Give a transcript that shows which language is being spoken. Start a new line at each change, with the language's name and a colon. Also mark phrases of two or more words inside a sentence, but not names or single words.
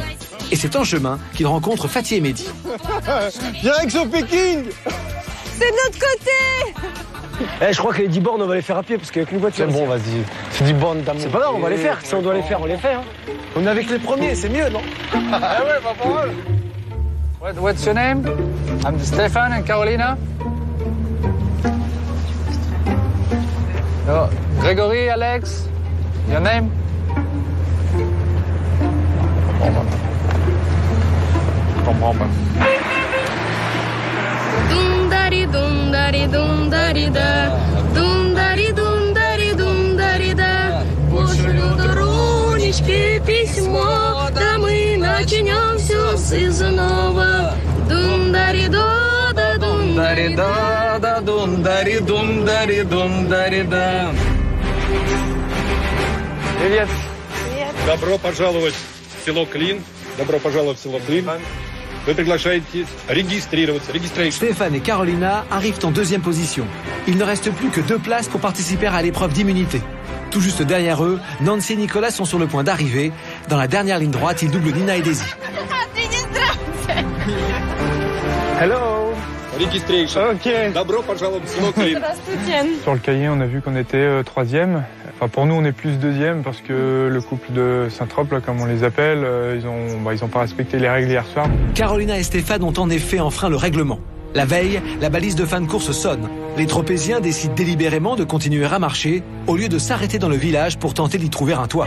French: Et c'est en chemin qu'ils rencontrent Fatih et Mehdi. Direction Pékin. C'est de l'autre côté. Je crois que les 10 bornes, on va les faire à pied, parce qu'avec une voiture... C'est bon, vas-y. C'est 10 bornes d'amour. C'est pas grave, on va les faire. Si on doit les faire, on les fait. Hein. On est avec les premiers, c'est mieux, non? Ah ouais, pas pour eux.
English: What's your name? I'm Stefan and Carolina. Oh, Gregory, Alex. Your name?
French: Je comprends pas. Dum-dari, dum-dari, dum-dari-da. Dum-dari, dum-dari, dum-dari-da.
Russian: Пошлю дорунечки письмо, да мы начнем все сызново. Дум-дари-да, Дум-дари-да, дум-дари-дум-дари-дум-дари-да. Привет. Добро пожаловать в село Клин. Добро пожаловать в село Клин. Вы приглашаете регистрироваться.
French: Stéphane et Carolina arrivent en deuxième position. Il ne reste plus que 2 places pour participer à l'épreuve d'immunité. Tout juste derrière eux, Nancy et Nicolas sont sur le point d'arriver. Dans la dernière ligne droite, ils doublent Nina et Daisy.
English: Hello. Registration. Ok.
Russian: Добро пожаловать в село Клин.
French: Sur le cahier, on a vu qu'on était 3e. Enfin, pour nous, on est plus deuxième parce que le couple de Saint-Trope, là, comme on les appelle, ils ont pas respecté les règles hier soir. Carolina et Stéphane ont en effet enfreint le règlement. La veille, la balise de fin de course sonne. Les tropéziens décident délibérément de continuer à marcher au lieu de s'arrêter dans le village pour tenter d'y trouver un toit.